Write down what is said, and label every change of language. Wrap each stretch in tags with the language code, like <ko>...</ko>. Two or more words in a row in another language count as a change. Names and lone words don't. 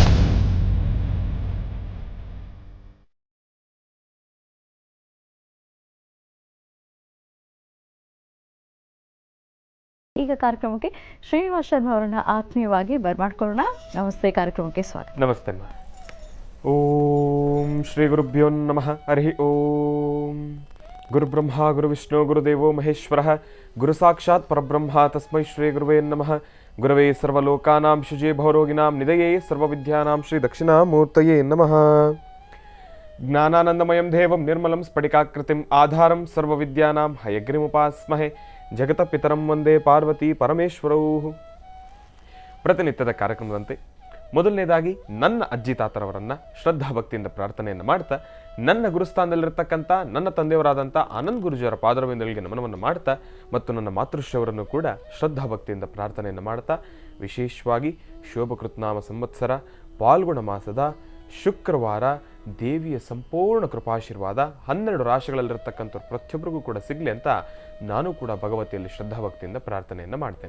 <kn>ಈಗ ಕಾರ್ಯಕ್ರಮಕ್ಕೆ ಶ್ರೀನಿವಾಸ್ ಶರ್ಮಾ ಅವರನ್ನ ಆತ್ಮೀಯವಾಗಿ ಬರ್ಮಾಡ್ಕೊಳ್ಳೋಣ. ನಮಸ್ತೆ, ಕಾರ್ಯಕ್ರಮಕ್ಕೆ ಸ್ವಾಗತ. ನಮಸ್ತೆ.</kn> <sa>ಓಂ ಶ್ರೀ ಗುರುಭ್ಯೋ ನಮಃ. ಹರಿ ಓಂ. ಗುರು ಬ್ರಹ್ಮ ಗುರು ವಿಷ್ಣು ಗುರುದೇವೋ ಮಹೇಶ್ವರಃ ಗುರು ಸಾಕ್ಷಾತ್ ಪರಬ್ರಹ್ಮ ತಸ್ಮೈ ಶ್ರೀ ಗುರುವೇ ನಮಃ. ಗುರವೇ ಸರ್ವಲೋಕಾನಾಂ ಶುಜೇ ಭವರೋಗಿನಾಂ ನಿಧಯೇ ಸರ್ವವಿದ್ಯಾನಾಂ ಶ್ರೀ ದಕ್ಷಿಣಾಮೂರ್ತಯೇ ನಮಃ. ಜ್ಞಾನಾನಂದಮಯಂ ದೇವಂ ನಿರ್ಮಲಂ ಸ್ಫಟಿಕಾಕೃತಿಂ ಆಧಾರಂ ಸರ್ವವಿದ್ಯಾನಾಂ ಹಯಗ್ರೀಮುಪಾಸ್ಮಹೇ ಜಗತ ಪಿತರಂ ವಂದೇ ಪಾರ್ವತಿ ಪರಮೇಶ್ವರೌ.</sa> <kn>ಪ್ರತಿನಿತ್ಯದ ಕಾರ್ಯಕ್ರಮದಂತೆ ಮೊದಲನೇದಾಗಿ ನನ್ನ ಅಜ್ಜಿ ತಾತರವರನ್ನ ಶ್ರದ್ಧಾ ಭಕ್ತಿಯಿಂದ ಪ್ರಾರ್ಥನೆಯನ್ನು ಮಾಡ್ತಾ, ನನ್ನ ಗುರುಸ್ಥಾನದಲ್ಲಿರ್ತಕ್ಕಂಥ ನನ್ನ ತಂದೆಯವರಾದಂಥ ಆನಂದ್ ಗುರುಜಿಯವರ ಪಾದರವಿಂದಗಳಿಗೆ ನಮನವನ್ನು ಮಾಡ್ತಾ, ಮತ್ತು ನನ್ನ ಮಾತೃಶ್ರೀಯವರನ್ನು ಕೂಡ ಶ್ರದ್ಧಾ ಭಕ್ತಿಯಿಂದ ಪ್ರಾರ್ಥನೆಯನ್ನು ಮಾಡ್ತಾ, ವಿಶೇಷವಾಗಿ ಶೋಭಕೃತ್ನಾಮ ಸಂವತ್ಸರ ಪಾಲ್ಗುಣ ಮಾಸದ ಶುಕ್ರವಾರ ದೇವಿಯ ಸಂಪೂರ್ಣ ಕೃಪಾಶೀರ್ವಾದ 12 ರಾಶಿಗಳಲ್ಲಿರ್ತಕ್ಕಂಥವ್ರು ಪ್ರತಿಯೊಬ್ಬರಿಗೂ ಕೂಡ ಸಿಗಲಿ ಅಂತ ನಾನು ಕೂಡ ಭಗವತಿಯಲ್ಲಿ ಶ್ರದ್ಧಾಭಕ್ತಿಯಿಂದ ಪ್ರಾರ್ಥನೆಯನ್ನು ಮಾಡ್ತೇನೆ.</kn>